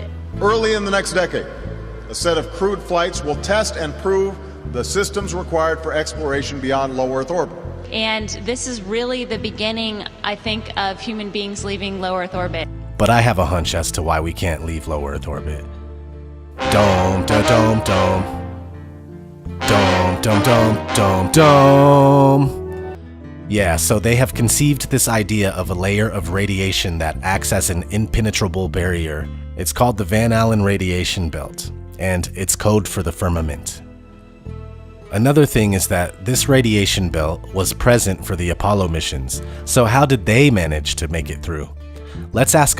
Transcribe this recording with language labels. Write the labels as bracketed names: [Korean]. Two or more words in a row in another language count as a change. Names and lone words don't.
[English] Early in the next decade, a set of crewed flights will test and prove the systems required for exploration beyond low Earth orbit. And this is really the beginning, I think, of human beings leaving low Earth orbit. But I have a hunch as to why we can't leave low Earth orbit. Dome, da dome, dome. Dome, dome, dome, dome, dome. Yeah, so they have conceived this idea of a layer of radiation that acts as an impenetrable barrier. It's called the Van Allen radiation belt, and it's code for the firmament. Another thing is that this radiation belt was present for the Apollo missions, so how did they manage to make it through?